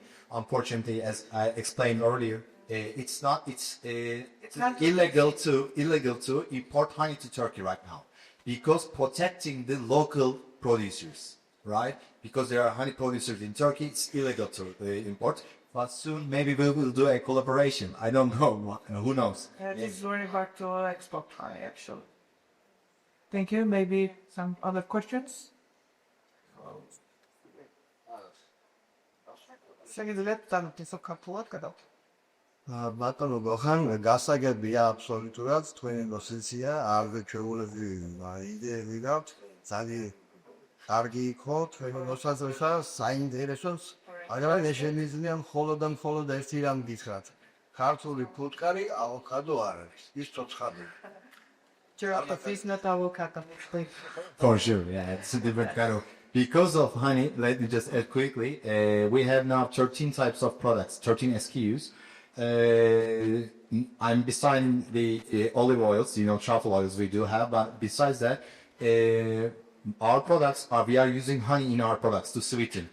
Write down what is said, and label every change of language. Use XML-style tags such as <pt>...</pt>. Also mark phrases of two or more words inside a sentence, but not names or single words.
<en>Unfortunately, as I explained earlier, it's not illegal to import honey to Turkey right now, because protecting the local producers, right? Because there are honey producers in Turkey, it's illegal to import. But soon maybe we will do a collaboration. I don't know. Who knows? It is very hard to export honey, actually. Thank you. Maybe some other questions?</en> <ka>ბატონო გოხან, გასაგებია აბსოლუტურად თქვენი პოზიცია, არ შეუძლები იდეები გაქვთ, ძალიან კარგი იყო თქვენი მოსაზრება, საინტერესოს, მაგრამ ეს შემიძლია მხოლოდ და მხოლოდ ერთი რამ გითხრათ. ქართული ფუტკარი ავოკადო არ არის, ის ცოცხალია.</ka> <en>It's not avocado. For sure, yeah, it's a different kind of. Because of honey, let me just add quickly, we have now 13 types of products, 13 SKUs. I'm beside the olive oils, truffle oils we do have, but besides that, our products we are using honey in our products to sweeten.</en>